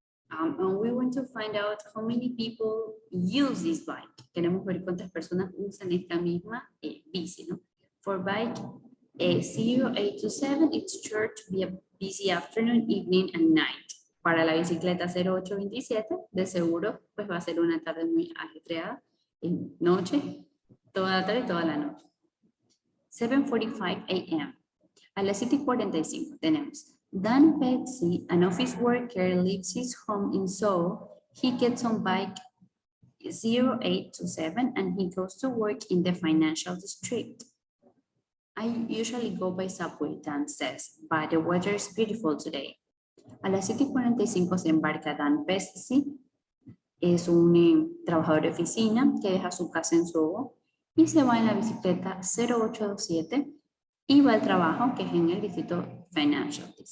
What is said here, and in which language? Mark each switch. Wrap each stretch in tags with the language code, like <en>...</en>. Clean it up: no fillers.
<en>And we want to find out how many people use this bike.</en> <es>Queremos ver cuántas personas usan esta misma bici, ¿no?</es> <en>For bike 0827, it's sure to be a busy afternoon, evening, and night.</en> <es>Para la bicicleta 0827, de seguro, pues va a ser una tarde muy ajetreada, en noche, toda la tarde y toda la noche.</es> <en>7:45 a.m.</en> <es>A las 7:45 tenemos</es> <en>Dan Betsy, an office worker, leaves his home in Soho. He gets on bike 0827 and he goes to work in the financial district. I usually go by subway, Dan says, but the weather is beautiful today.</en> <es>A las 7:45 se embarca Dan Betsy. Es un trabajador de oficina que deja su casa en Soho y se va en la bicicleta 0827 y va al trabajo que es en el distrito financiero.</es>